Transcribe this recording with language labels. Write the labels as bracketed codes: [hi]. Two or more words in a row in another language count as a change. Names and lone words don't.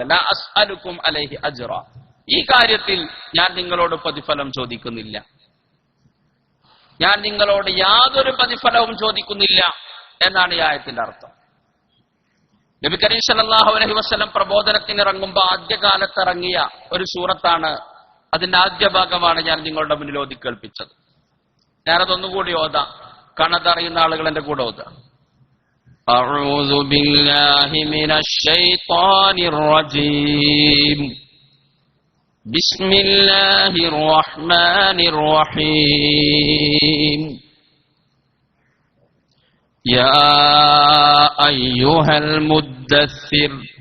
[ar] لا أسألكم عليه أجرا, [ml] ഈ കാര്യത്തിൽ ഞാൻ നിങ്ങളോട് പ്രതിഫലം ചോദിക്കുന്നില്ല, ഞാൻ നിങ്ങളോട് യാതൊരു പ്രതിഫലവും ചോദിക്കുന്നില്ല എന്നാണ് ഈ ആയത്തിന്റെ അർത്ഥം. [ar] نبي كريم صلى الله عليه وسلم [ml] പ്രബോധനത്തിന് ഇറങ്ങുമ്പോൾ ആദ്യകാലത്ത് ഇറങ്ങിയ ഒരു സൂറത്താണ് അതിന്റെ ആദ്യ ഭാഗമാണ് ഞാൻ നിങ്ങളുടെ മുന്നിൽ ഓതി കേൾപ്പിച്ചത്. ഞാനതൊന്നുകൂടി ഓതാം. കണതറിയുന്ന ആളുകൾ എന്റെ കൂടെ ഓതാം. [ar] أعوذ بالله من الشيطان الرجيم بسم الله الرحمن الرحيم يا أيها المدثر